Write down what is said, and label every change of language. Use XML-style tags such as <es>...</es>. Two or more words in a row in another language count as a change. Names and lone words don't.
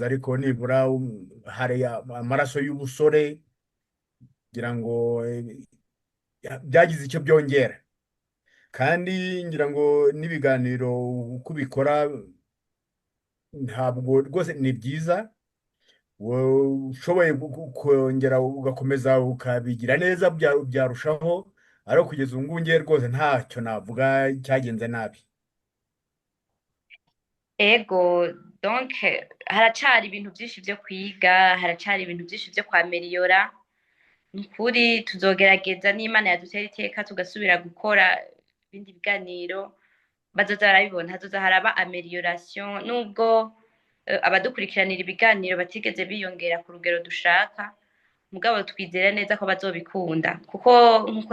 <rw>ariko nibura hari amaraso y'ubusore kugira ngo byagize icyo byongera kandi ngira ngo n'ibiganiro uko ubikora ntabwo rwose ni byiza ushoboye kongera ugakomeza ukabigira neza byarushaho ariko kugeza ubu ngubu ngiye rwose ntacyo navuga cyagenze nabi</rw> <rn>ego donc haracari ibintu byinshi byo kwiga haracari ibintu byinshi byo kwameliyora nkuri tuzogerageza n'Imana yadutera iteka tugasubira gukora ibindi biganiro bazoza barabibona hazoza haraba amelioration nubwo abadukurikiranira ibiganiro batigeze biyongera ku rugero dushaka mugabo twizera neza ko bazobikunda kuko nkuko</rn>